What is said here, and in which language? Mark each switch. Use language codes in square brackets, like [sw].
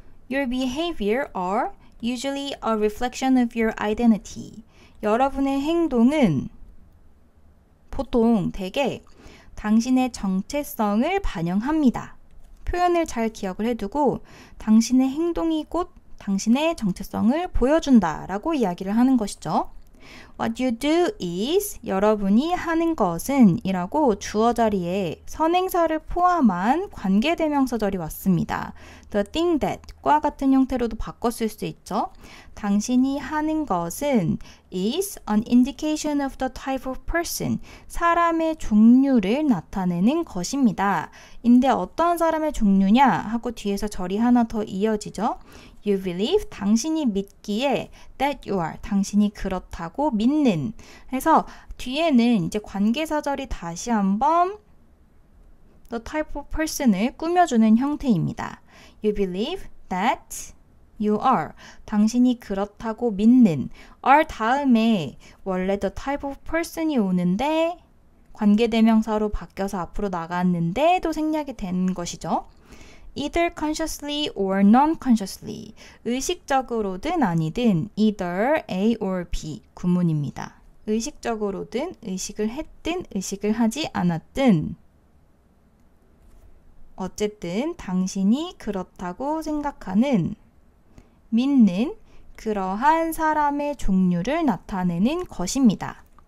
[en] Your behavior are usually a reflection of your identity. [ko] 여러분의 행동은 보통 대개 당신의 정체성을 반영합니다. 표현을 잘 기억을 해두고 당신의 행동이 곧 당신의 정체성을 보여준다 라고 이야기를 하는 것이죠. [en] What you do is, [ko] 여러분이 하는 것은 이라고 주어 자리에 선행사를 포함한 관계대명사절이 왔습니다. [en] The thing that [ko] 과 같은 형태로도 바꿨을 수 있죠. 당신이 하는 것은 [en] is an indication of the type of person, [ko] 사람의 종류를 나타내는 것입니다. 인데 어떠한 사람의 종류냐 하고 뒤에서 절이 하나 더 이어지죠. [en] You believe, [ko] 당신이 믿기에 [en] that you are, [ko] 당신이 그렇다고 믿는. 해서 뒤에는 이제 관계사절이 다시 한번 the type of person을 꾸며주는 형태입니다. [en] You believe that you are, [ko] 당신이 그렇다고 믿는. are 다음에 원래 the type of person이 오는데 관계대명사로 바뀌어서 앞으로 나갔는데도 생략이 된 것이죠. [en] Either consciously or non-consciously, [ko] 의식적으로든 아니든 either A or B 구문입니다. 의식적으로든 의식을 했든 의식을 하지 않았든 어쨌든 당신이 그렇다고 생각하는, 믿는 그러한 사람의 종류를 나타내는 것입니다.